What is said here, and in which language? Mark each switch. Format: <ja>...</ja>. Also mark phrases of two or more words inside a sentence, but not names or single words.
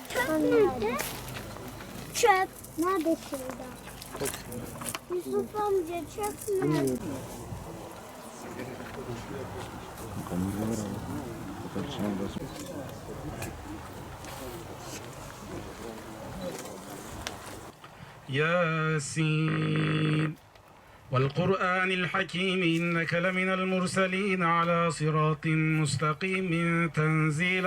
<tr>Nerede? Çöp. Nerede şurada? Yusuf amca çöp mü?</tr> <ar>ياسين والقرآن الحكيم إنك لمن المرسلين على صراط مستقيم تنزيل</ar>